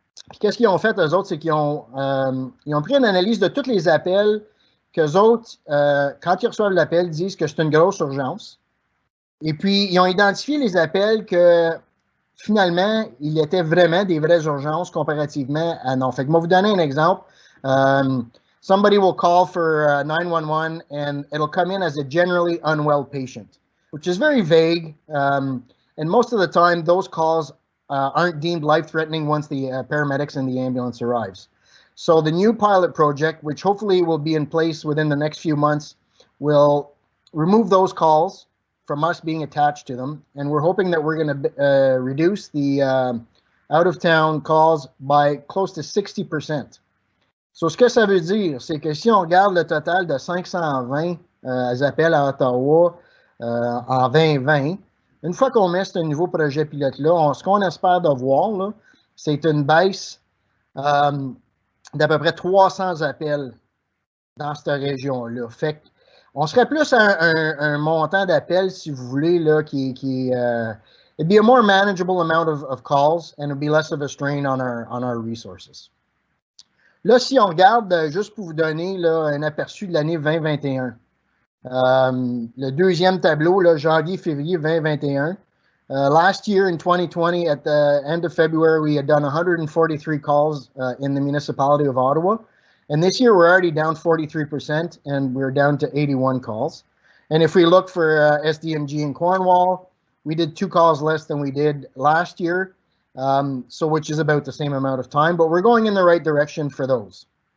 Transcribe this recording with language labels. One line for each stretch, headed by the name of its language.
French: Puis, qu'est-ce qu'ils ont fait, eux autres? C'est qu'ils ont pris une analyse de tous les appels qu'eux autres, quand ils reçoivent l'appel, disent que c'est une grosse urgence. Et puis, ils ont identifié les appels que finalement, il était vraiment des vraies urgences comparativement à non. Fait que moi, vous donner un exemple.
English: Somebody will call for 911 and it'll come in as a generally unwell patient, which is very vague. And most of the time, those calls aren't deemed life-threatening once the paramedics and the ambulance arrives. So the new pilot project, which hopefully will be in place within the next few months, will remove those calls from us being attached to them. And we're hoping that we're going to reduce the out-of-town calls by close to 60%.
French: So, ce que ça veut dire, c'est que si on regarde le total de 520 appels à Ottawa en 2020, une fois qu'on met ce nouveau projet pilote-là, ce qu'on espère de voir, c'est une baisse d'à peu près 300 appels dans cette région-là. Fait qu'on serait plus à un montant d'appels, si vous voulez, là, qui
English: it'd be a more manageable amount of calls and it'd be less of a strain on our resources.
French: Là, si on regarde, juste pour vous donner là, un aperçu de l'année 2021, le deuxième tableau, là, janvier-février 2021.
English: Last year in 2020, at the end of February, we had done 143 calls in the municipality of Ottawa. And this year, we're already down 43%, and we're down to 81 calls. And if we look for SDNG in Cornwall, we did 2 calls less than we did last year, which is about the same amount of time, but we're going in the right direction for those.